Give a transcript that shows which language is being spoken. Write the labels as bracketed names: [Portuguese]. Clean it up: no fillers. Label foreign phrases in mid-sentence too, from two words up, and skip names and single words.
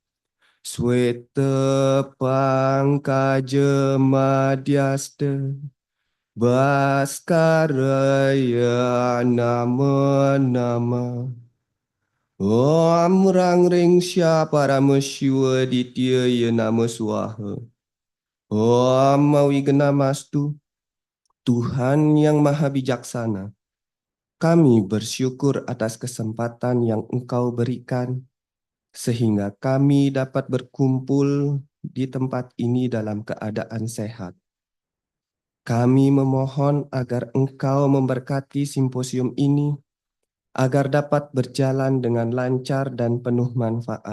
[Sanskrit] Sweta Pangkaja Madhyasta Bhaskaraya Nama Nama Om Rang Ring Sya Paramashiwa Ditya Nama Swaha. Om Wignamastu, [Indonesian] Tuhan yang Maha Bijaksana. Kami bersyukur atas kesempatan yang Engkau berikan, sehingga kami dapat berkumpul di tempat ini dalam keadaan sehat. Kami memohon agar Engkau memberkati simposium ini, agar dapat berjalan dengan lancar dan penuh manfaat.